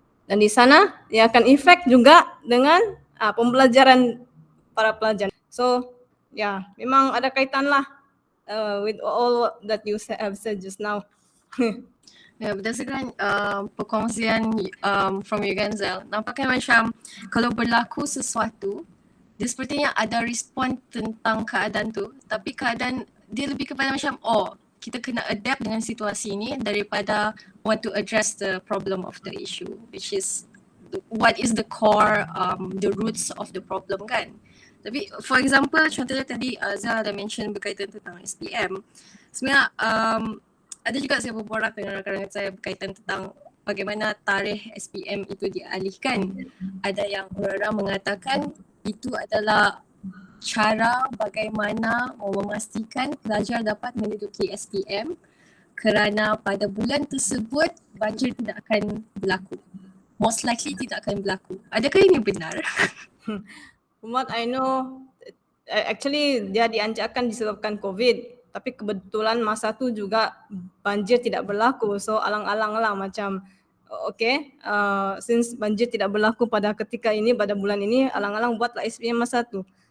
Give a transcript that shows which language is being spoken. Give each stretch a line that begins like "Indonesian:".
Malay: Dan di sana ia akan efek juga dengan pembelajaran para pelajar.
English: So
Malay: memang ada kaitan lah
English: with all that you have said just now.
Malay: Berdasarkan perkongsian
English: from you
Malay: Ganzel, nampaknya macam kalau berlaku sesuatu, dia sepertinya ada respon tentang keadaan tu, tapi keadaan dia lebih kepada macam kita kena adapt dengan situasi ni daripada
English: want to address the problem
Malay: of the issue, which is what is the core, the roots of the problem kan. Tapi
English: for example,
Malay: contohnya tadi Zal ada mention berkaitan tentang SPM. Sebenarnya ada juga saya berborak dengan rakan-rakan saya berkaitan tentang bagaimana tarikh SPM itu dialihkan. Ada yang orang-orang mengatakan itu adalah cara bagaimana memastikan pelajar dapat menduduki SPM kerana pada bulan tersebut banjir tidak akan berlaku.
English: Most likely
Malay: tidak akan berlaku. Adakah ini benar?
English: From what I know, actually
Malay: dia dianjurkan disebabkan
English: COVID.
Malay: Tapi kebetulan masa tu juga banjir tidak berlaku. So alang-alang lah macam okay,
English: since
Malay: banjir tidak berlaku pada ketika ini, pada bulan ini, alang-alang buatlah SPM masa tu.